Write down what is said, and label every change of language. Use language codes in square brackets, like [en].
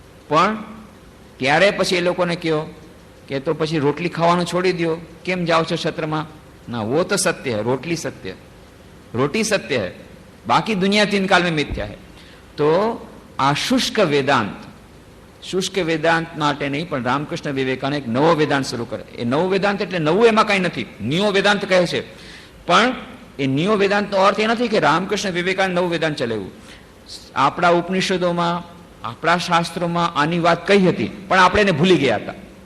[gu] પણ ત્યારે પછી એ લોકોને કહો કે તો પછી રોટલી ખાવાનું છોડી દો, કેમ જાઓ છો ક્ષેત્રમાં? [hi] ના, वो तो सत्य है, रोटली सत्य है, रोटी सत्य है, बाकी दुनिया 3 काल में मिथ्या है. [gu] तो આ શુષ્ક વેદાંત, શુષ્ક વેદાંત માટે નહીં, પણ રામકૃષ્ણ વિવેકાનંદ એક નવો વેદાંત શરૂ કરે. એ નવો વેદાંત એટલે નવું એમાં કઈ નથી, નિયો વેદાંત કહે છે. પણ એ નિયો વેદાંતનો અર્થ એ નથી કે રામકૃષ્ણ વિવેકાનંદ નવું વેદાંત ચલાવ્યું. આપણા ઉપનિષદોમાં, આપણા શાસ્ત્રોમાં આની વાત કહી હતી, પણ આપણે એને ભૂલી ગયા હતા.